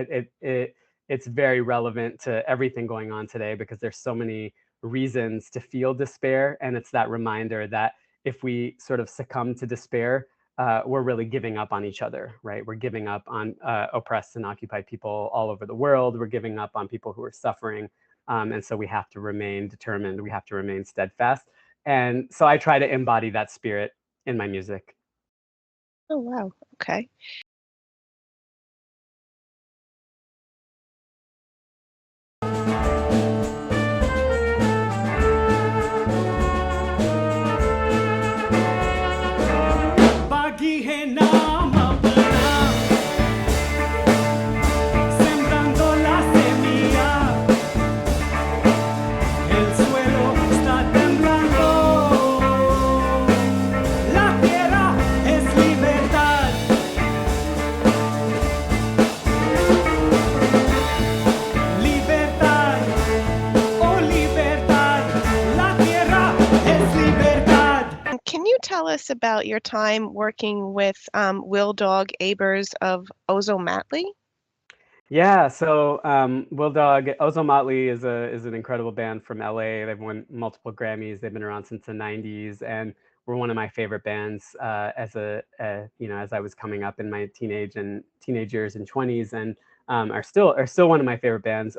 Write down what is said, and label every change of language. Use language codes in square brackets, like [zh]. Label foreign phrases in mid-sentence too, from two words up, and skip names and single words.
[en] It's very relevant to everything going on today because there's so many reasons to feel despair, and it's that reminder that if we sort of succumb to despair, we're really giving up on each other, right? We're giving up on oppressed and occupied people all over the world. We're giving up on people who are suffering. And so we have to remain determined. We have to remain steadfast. And so I try to embody that spirit in my music. Oh, wow. Okay. [hi] बागी है नाम अपना [es] sembrando la semilla el suelo está temblando la tierra es libertad libertad oh libertad la tierra es libertad. [en] Can you tell us about your time working with Will Dog Abers of Ozomatli? Yeah, so Will Dog, Ozomatli is an incredible band from LA. They've won multiple Grammys. They've been around since the '90s, and were one of my favorite bands as I was coming up in my teenage years and 20s, and are still one of my favorite bands.